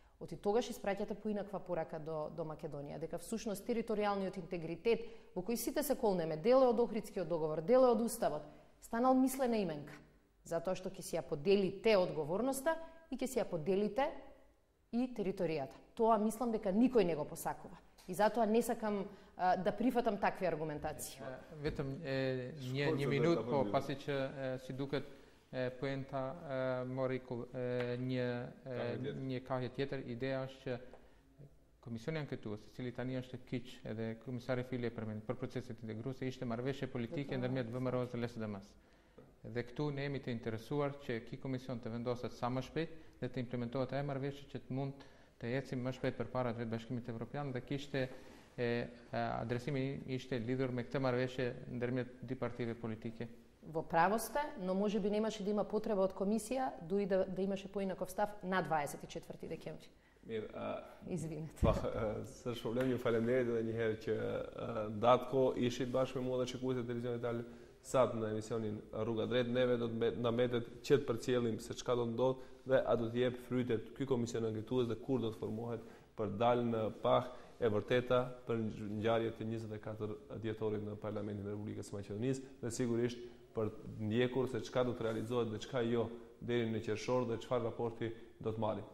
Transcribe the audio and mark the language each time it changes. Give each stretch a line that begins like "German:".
Macedonian: Оти тогаш испраќате поинаква порака до Македонија, дека всушност територијалниот интегритет, во кој сите се колнеме, дел е од Охридскиот договор, дел е од Уставот, станал мислена именка. Затоа што ќе си ја поделите одговорноста и ќе си ја поделите и територијата. Тоа мислам дека никој не го посакува. И затоа не сакам да прифатам такви аргументации.
Albanian: Vetëm një minutë, po pasi që si duket poenta mori një kahje tjetër, ideja është që Komisioni anketues, i cili tani është kyç edhe komisari Fili e përmend për proceset integruese, ishte marrëveshje politike ndërmjet VMRO-s dhe LSDM-s. Dhe këtu ne jemi të interesuar që ky komision të vendoset sa më shpejt dhe të implementohet ajo marrëveshje që të mund të ecim më shpejt përpara vetë Bashkimit Evropian dhe kishte adresimi ishte lidhur me këtë marrëveshje ndërmjet dy partive politike.
Macedonian: Во право сте, но можеби немаше да има потреба од комисија, дуи да имаше поинаков став на 24 декември. Извинете.
Albanian: S'është problem, ju faleminderit edhe një herë që datë ko ishit bashkë me mua dhe shikuesit e televizionit ital sot në emisionin Rruga Drejt. Neve do të na mbetet që të përcjellim se çka do të ndodh dhe a do të jep frytet ky komision anketues dhe kur do të formohet për dalë në pah e vërteta për ngjarjet e 24 dhjetorit në Parlamentin e Republikës së Maqedonisë dhe sigurisht për ndjekur se çka do të realizohet dhe çka jo deri në qershor dhe çfarë raporti do të marrim.